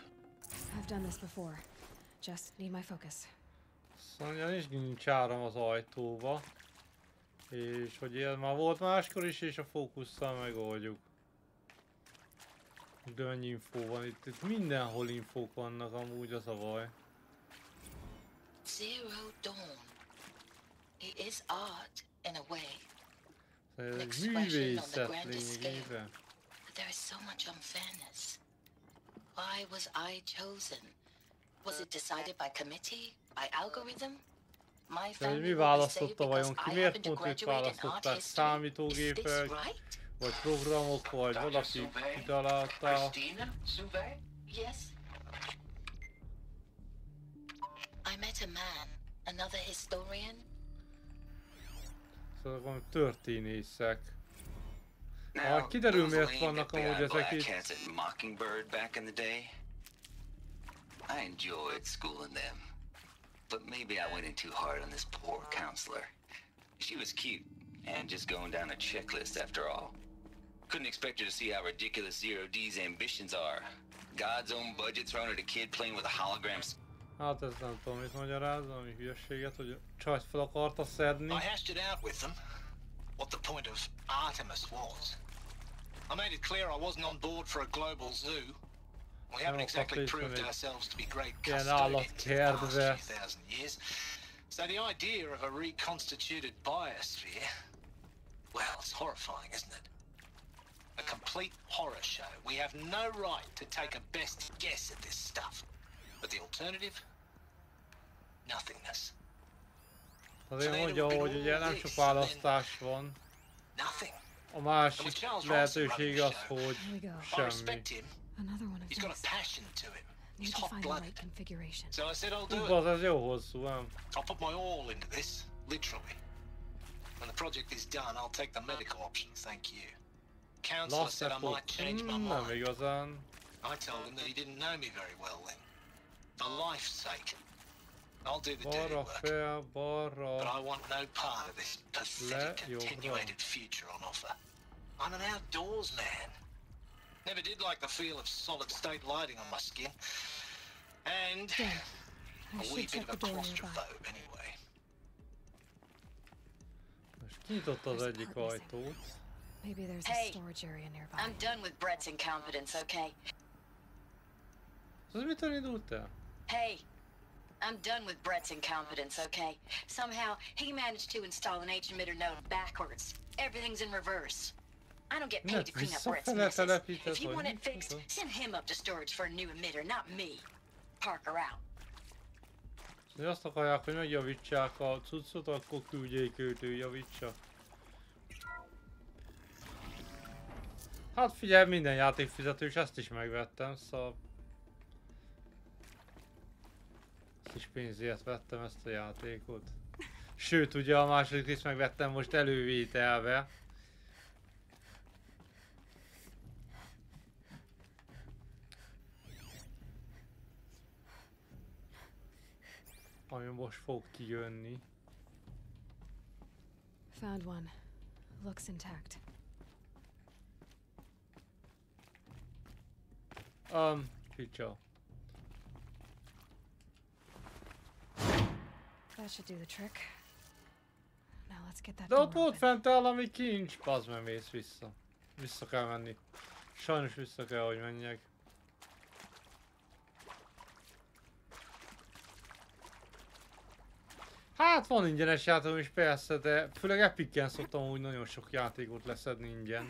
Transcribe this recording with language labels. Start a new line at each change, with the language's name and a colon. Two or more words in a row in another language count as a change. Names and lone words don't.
English: I've done this before. Just need my focus.
Hungarian: Szóval nincs áram az ajtóba. És hogy ilyen már volt máskor is, és a fókusszal megoldjuk. De mennyi infó van itt mindenhol infók vannak amúgy, az a baj.
English: Zero Dawn. It is art in a way.
Hungarian: Ez egy művészet lényegében.
English: But there is so much unfairness. Why was I chosen? Was it decided by committee? By algorithm? My family
Hungarian: mi választotta vajon ki? Miért pont őt választották? Számítógépek, vagy programok, vagy valaki kitalálta?
English: Yes. I met a man, another historian.
Hungarian: Szóval valami történészek. Kiderül miért vannak amúgy ezek itt.
English: I enjoyed schooling them, but maybe I went in too hard on this poor counselor. She was cute and just going down a checklist after all. Couldn't expect her to see how ridiculous Zero D's ambitions are. God's own budget thrown at a kid playing with a holograms.
Hungarian: Hát ez nem tudom mit magyaráz, ami hülyeséget, hogy a csajt fel akarta szedni.
English: I hashed it out with them, what the point of Artemis was. I made it clear I wasn't on board for a global zoo. We haven't exactly proved ourselves to be great custodians in the past few thousand years. So the idea of a reconstituted biosphere, well, it's horrifying, isn't it? A complete horror show. We have no right to take a best guess at this stuff. But the alternative? Nothingness.
Hungarian: Azért mondja, hogy ugye nem sok választás van. A másik lehetőség az, hogy semmi.
English: He's got a passion to him. He's hot-blooded. So I said I'll do it.
Hungarian: Ez jó hosszú, nem?
English: I'll put my all into this, literally. When the project is done, I'll take the medical option, thank you. Counselor said I might change my mind.
Hungarian: Nem igazán.
English: I told him that he didn't know me very well then. For life's sake. I'll do the dirty work. But I want no part of this pathetic attenuated future on offer. I'm an outdoors man. Never did like the feel of solid state lighting on my skin. And a wee bit of a claustrophobe anyway.
Hungarian: Most kinyitotta az egyik ajtót.
English: Maybe there's a storage area nearby. I'm done with Brett's incompetence, okay?
Hungarian: Ez mitől indult el?
English: Hey, I'm done with Brett's incompetence, okay? Somehow, he managed to install an H-emitter node backwards. Everything's in reverse. I don't get paid to clean up Brett's messes. If you want it fixed, send him up to storage for a new emitter, not me. park around.
Hungarian: Ha azt akarják, hogy megjavítsák a cuccot, akkor küldjék őt, ő javítsa. Hát figyelj, minden játék fizetős, ezt is megvettem, szóval... Kis pénzért vettem ezt a játékot. Sőt, ugye a második részt megvettem most elővételbe. Ami most fog kijönni.
English: Found one. Looks intact. Picture. That should do the trick. Now let's get that
Hungarian: De
English: door
Hungarian: ott volt
English: open.
Hungarian: fent valami kincs. Bazd meg, mész vissza. Vissza kell menni. Sajnos vissza kell, hogy menjek. Hát van ingyenes játékom is persze, de főleg Epic-en szoktam úgy nagyon sok játékot leszedni ingyen.